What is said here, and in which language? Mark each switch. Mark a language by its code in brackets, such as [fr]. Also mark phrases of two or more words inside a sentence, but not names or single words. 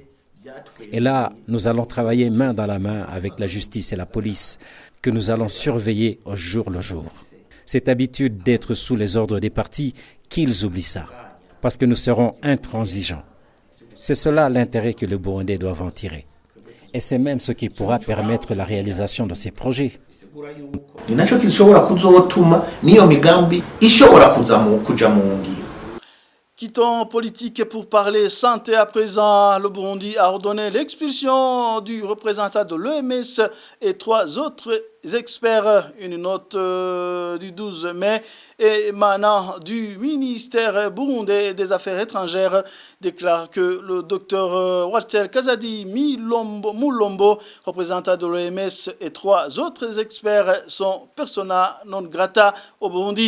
[fr] Et là, nous allons travailler main dans la main avec la justice et la police que nous allons surveiller au jour le jour. Cette habitude d'être sous les ordres des partis, qu'ils oublient ça, parce que nous serons intransigeants. C'est cela l'intérêt que les Burundais doivent en tirer. Et c'est même ce qui pourra permettre la réalisation de ces projets. [rn] Ni naco kishobora kuzotuma niyo migambi ishobora kuja mu ngiro. [fr] Quittons politique pour parler santé à présent. Le Burundi a ordonné l'expulsion du représentant de l'OMS et 3 autres experts. Une note du 12 mai émanant du ministère burundais des Affaires étrangères déclare que le docteur Walter Kazadi Mulombo, représentant de l'OMS, et 3 autres experts sont persona non grata au Burundi.